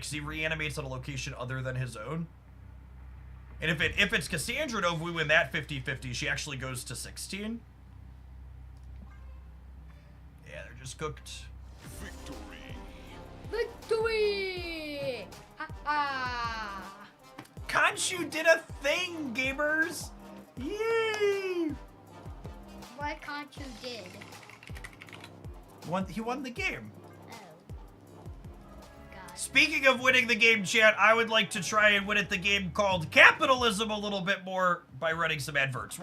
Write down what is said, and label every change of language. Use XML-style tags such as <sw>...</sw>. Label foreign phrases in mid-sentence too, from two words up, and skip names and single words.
<en>Because he reanimates at a location other than his own. And if it's Cassandra Nova, we win that 50-50. She actually goes to 16. Yeah, they're just cooked. victory. Victory! Ha ha! Khonshu did a thing, gamers! Yay! What can't you did? He won the game. Oh. God. Speaking of winning the game, chat, I would like to try and win at the game called Capitalism a little bit more by running some adverts.</en>